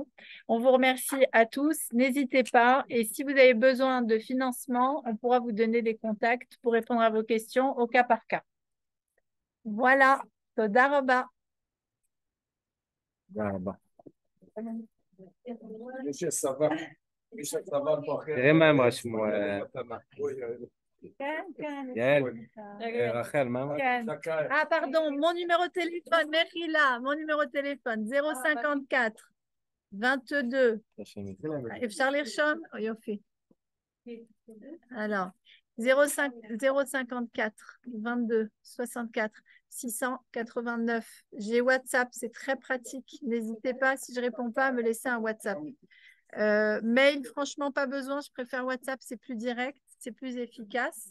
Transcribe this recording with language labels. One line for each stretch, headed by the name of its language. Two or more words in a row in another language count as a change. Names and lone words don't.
French: On vous remercie à tous. N'hésitez pas. Et si vous avez besoin de financement, on pourra vous donner des contacts pour répondre à vos questions au cas par cas. Voilà.
Hebrew: תודה רבה.
French: Monsieur, ça va?
Hebrew: תראי מה הם רשמו. יעל, רחל, מה אמרת?
French: Ah, pardon, mon numéro de téléphone, Mechila, mon numéro de téléphone, 054 22.
Hebrew: אפשר לרשום? יופי.
French: Alors, 054 22 64 689. J'ai WhatsApp, c'est très pratique. N'hésitez pas, si je ne réponds pas, à me laisser un WhatsApp. Mail, franchement, pas besoin. Je préfère WhatsApp, c'est plus direct, c'est plus efficace.